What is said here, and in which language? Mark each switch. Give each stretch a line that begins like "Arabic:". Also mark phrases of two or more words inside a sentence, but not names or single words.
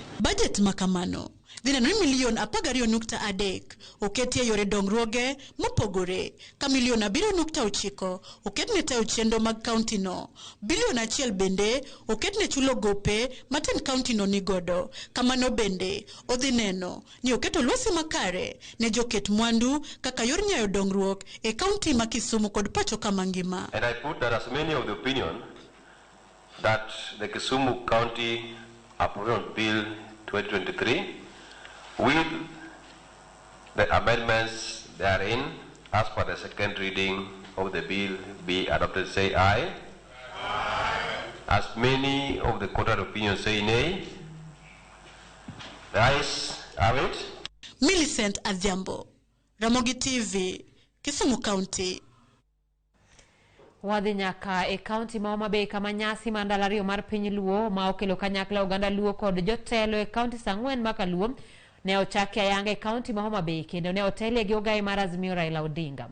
Luo (Kenya and Tanzania): Budget makamano dhina ni milion 12.3 oketi e yore dongruoge mopogore ka milion 7.9 oketne tayo chenro mag county no. Bilion 1 bende oketne chulo gope matin county no nigodo. Kamano bende odhi neno ni oketo lwasi makare ne joket mwandu kaka yor nyayo dongruok e county ma Kisumu kod pacho kama ngima.
English: And I put that as many of the opinion that the Kisumu County Appropriation Bill 2023 with the amendments therein as per the second reading of the bill be adopted. Say aye. Aye. As many of the contrary opinions say nay. The ayes have it. Millicent Adhiambo, Ramogi TV, Kisumu County.
Luo (Kenya and Tanzania): Wadhi nyaka e kaunti ma Homa Bay kama nyasi mandalario mar piny Luo ma okelo kanyakla oganda Luo kod jotelo e kaunti sang'wen maka Luo ne ochaki ayanga e kaunti ma Homa Bay kendo ne otelie gi ogai mar Azimio Raila Odinga.